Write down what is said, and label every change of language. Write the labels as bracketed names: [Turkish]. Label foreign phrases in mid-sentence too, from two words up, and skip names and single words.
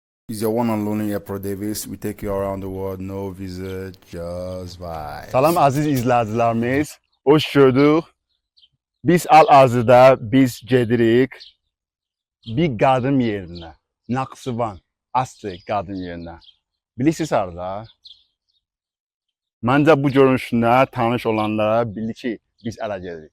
[English] Is your one and only April Davis. We take you around the world, no visa, just vibes. [Azerbaijani] Salam aziz izləyicilərimiz, hoş gördük. Biz hal-hazırda gedirik bir qadın yerinə, Naxçıvan, Astri qadın yerinə. Bilirsiniz harada? Məncə bu görünüşünə tanış olanlara bilir ki, biz ələ gedirik.